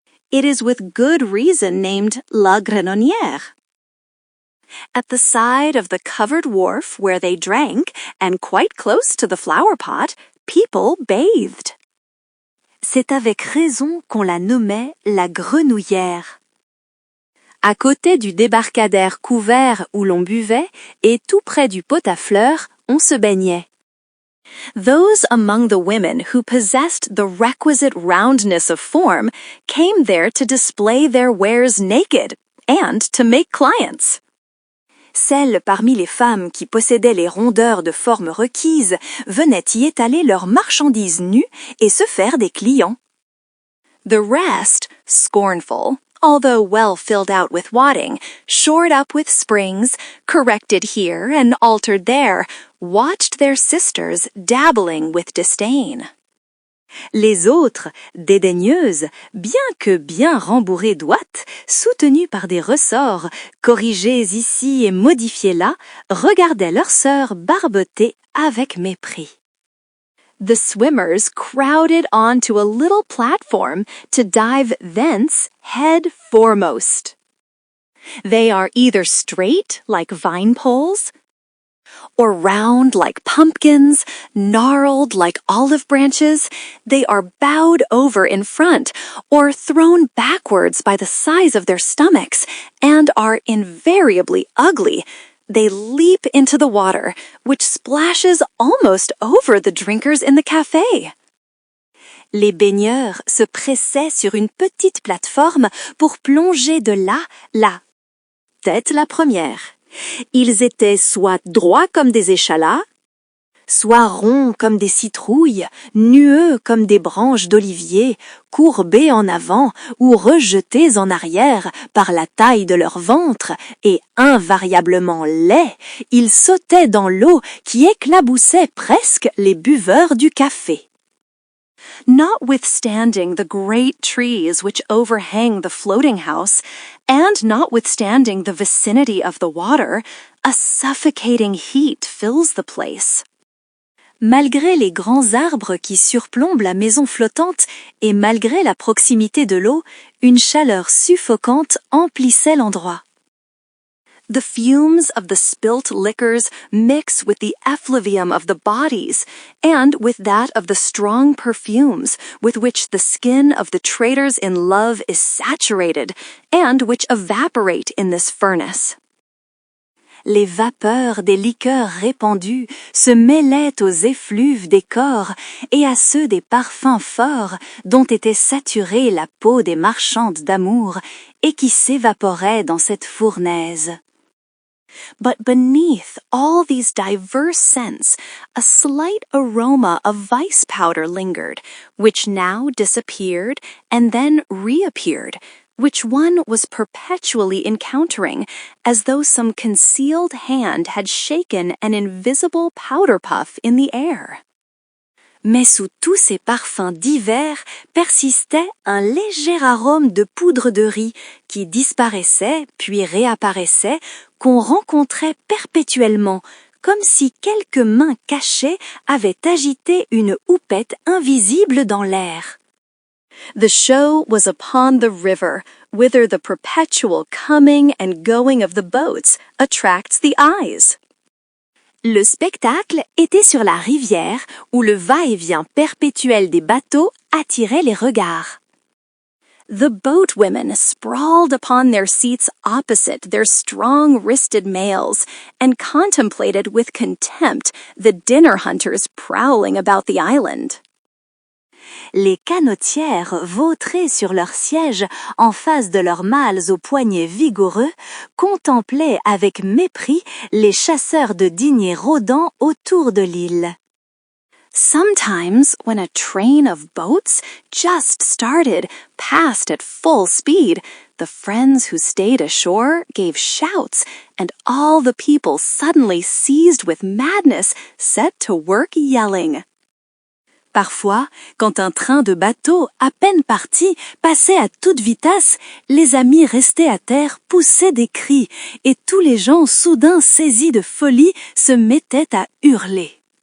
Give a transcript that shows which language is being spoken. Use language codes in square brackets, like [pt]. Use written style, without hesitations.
[en] It is with good reason named La Grenonnière. At the side of the covered wharf where they drank, and quite close to the flower pot, people bathed. [fr] C'est avec raison qu'on la nommait la Grenouillère. À côté du débarcadère couvert où l'on buvait et tout près du pot à fleurs, on se baignait. [en] Those among the women who possessed the requisite roundness of form came there to display their wares naked and to make clients. [fr] Celles parmi les femmes qui possédaient les rondeurs de forme requises venaient y étaler leurs marchandises nues et se faire des clients. [en] The rest, scornful, although well filled out with wadding, shored up with springs, corrected here and altered there, watched their sisters dabbling with disdain. [fr] Les autres, dédaigneuses, bien que bien rembourrées d'ouates, soutenues par des ressorts, corrigées ici et modifiées là, regardaient leurs sœurs barboter avec mépris. [en] The swimmers crowded onto a little platform to dive thence head foremost. They are either straight like vine poles, or round like pumpkins, gnarled like olive branches. They are bowed over in front, or thrown backwards by the size of their stomachs, and are invariably ugly. They leap into the water, which splashes almost over the drinkers in the café. [fr] Les baigneurs se pressaient sur une petite plateforme pour plonger de là, tête la première. Ils étaient soit droits comme des échalas, soit ronds comme des citrouilles, nueux comme des branches d'olivier, courbés en avant ou rejetés en arrière par la taille de leur ventre, et invariablement laids, ils sautaient dans l'eau qui éclaboussait presque les buveurs du café. [en] Notwithstanding the great trees which overhang the floating house, and notwithstanding the vicinity of the water, a suffocating heat fills the place. [fr] Malgré les grands arbres qui surplombent la maison flottante et malgré la proximité de l'eau, une chaleur suffocante emplissait l'endroit. [en] The fumes of the spilt liquors mix with the effluvium of the bodies and with that of the strong perfumes with which the skin of the traders in love is saturated and which evaporate in this furnace. [fr] Les vapeurs des liqueurs répandues se mêlaient aux effluves des corps et à ceux des parfums forts dont était saturée la peau des marchandes d'amour et qui s'évaporaient dans cette fournaise. [en] But beneath all these diverse scents, a slight aroma of vice powder lingered, which now disappeared and then reappeared, which one was perpetually encountering, as though some concealed hand had shaken an invisible powder puff in the air. [fr] Mais sous tous ces parfums divers persistait un léger arôme de poudre de riz qui disparaissait puis réapparaissait, qu'on rencontrait perpétuellement, comme si quelques mains cachées avaient agité une houppette invisible dans l'air. [en] The show was upon the river, whither the perpetual coming and going of the boats attracts the eyes. [fr] Le spectacle était sur la rivière où le va-et-vient perpétuel des bateaux attirait les regards. [en] The boatwomen sprawled upon their seats opposite their strong-wristed males and contemplated with contempt the dinner hunters prowling about the island. [fr] Les canotières vautrées sur leurs sièges en face de leurs mâles aux poignets vigoureux contemplaient avec mépris les chasseurs de dîners rôdant autour de l'île. [en] Sometimes, when a train of boats just started, passed at full speed, the friends who stayed ashore gave shouts, and all the people suddenly seized with madness set to work yelling. [fr] Parfois, quand un train de bateau, à peine parti, passait à toute vitesse, les amis restés à terre poussaient des cris, et tous les gens soudain saisis de folie se mettaient à hurler.